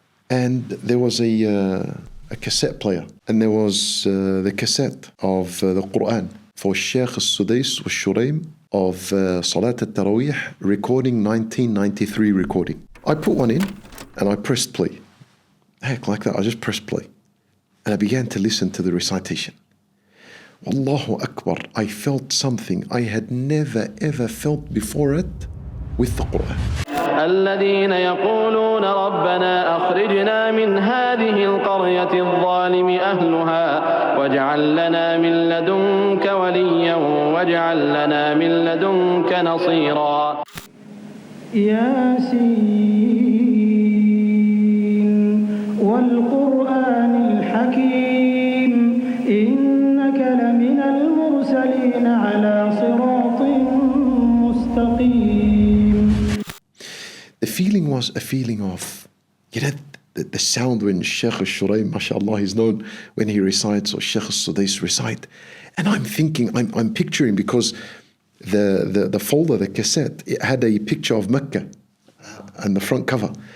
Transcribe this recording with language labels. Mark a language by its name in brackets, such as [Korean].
[English] And there was a cassette player. And there was the cassette of the Quran for Sheikh Al-Sudais Al-Shuraim of Salat Al-Taraweeh, recording 1993 recording. I put one in and I pressed play. Heck, like that, I just pressed play. And I began to listen to the recitation. Wallahu Akbar, I felt something I had never ever felt before it with the Quran. [Arabic] الذين يقولون ربنا أخرجنا من هذه القرية الظالم أهلها واجعل لنا من لدنك وليا واجعل لنا من لدنك نصيرا. ياسين والقرآن الحكيم إنك لمن المرسلين على صراط مستقيم. [English] The feeling was a feeling of, you know, the sound when Shaykh Al-Shuraim, mashallah, he's known when he recites, or Shaykh Al-Sudais recite. And I'm thinking, I'm picturing, because the folder, the cassette, it had a picture of Mecca on the front cover.